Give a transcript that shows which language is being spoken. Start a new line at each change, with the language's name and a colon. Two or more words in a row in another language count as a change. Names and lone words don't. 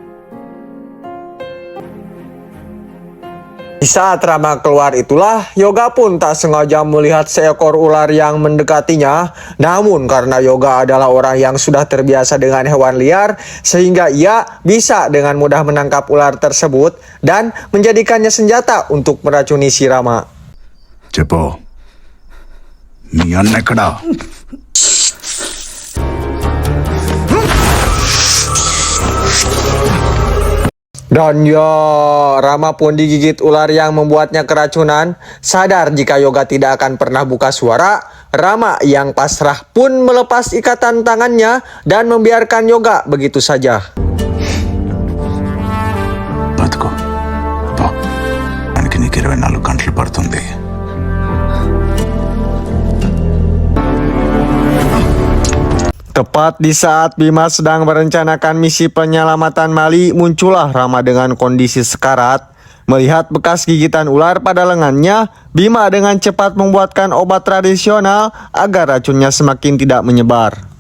Indonesian: Di saat Rama keluar itulah, Yoga pun tak sengaja melihat seekor ular yang mendekatinya. Namun karena Yoga adalah orang yang sudah terbiasa dengan hewan liar, sehingga ia bisa dengan mudah menangkap ular tersebut dan menjadikannya senjata untuk meracuni si Rama.
Telugu: చెప్పు మీ అన్న ఎక్కడా
Indonesian: Dan ya, Rama pun digigit ular yang membuatnya keracunan. Sadar jika Yoga tidak akan pernah buka suara, Rama yang pasrah pun melepas ikatan tangannya dan membiarkan Yoga begitu saja.
Telugu: బతుకో పో దానికి నీకు 24 గంటలు పడుతుంది.
Indonesian: Tepat di saat Bima sedang merencanakan misi penyelamatan Mali, muncullah Rama dengan kondisi sekarat. Melihat bekas gigitan ular pada lengannya, Bima dengan cepat membuatkan obat tradisional agar racunnya semakin tidak menyebar.